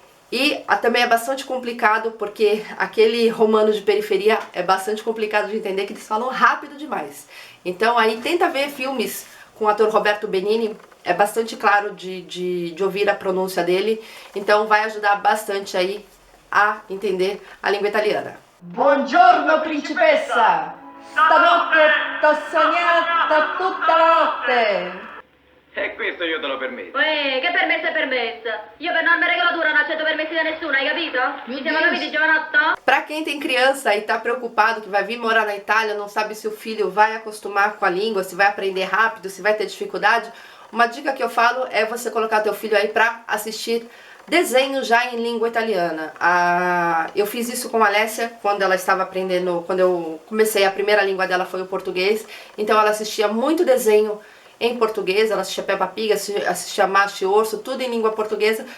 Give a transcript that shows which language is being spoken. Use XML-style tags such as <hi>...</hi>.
<pt>E também é bastante complicado, porque aquele romano de periferia é bastante complicado de entender, que eles falam rápido demais. Então aí tenta ver filmes com o ator Roberto Benigni, é bastante claro de ouvir a pronúncia dele. Então vai ajudar bastante aí a entender a língua italiana.</pt> <it>Buongiorno principessa! Stanotte t'ho sognata tutta la notte! E questo io te lo permetto. Che permesso è permesso? Io per norma e regolatura non accetto permessi da nessuno, hai capito? Ci siamo capiti, giovanotto?</it> <pt>Pra quem tem criança e tá preocupado que vai vir morar na Itália, não sabe se o filho vai acostumar com a língua, se vai aprender rápido, se vai ter dificuldade, uma dica que eu falo é você colocar teu filho aí pra assistir desenho já em língua italiana. Eu fiz isso com a Alessia quando ela estava aprendendo, quando eu comecei, a primeira língua dela foi o português, então ela assistia muito desenho em português, ela assistia Peppa Pig, assistia Macho e Urso, tudo em língua portuguesa.</pt>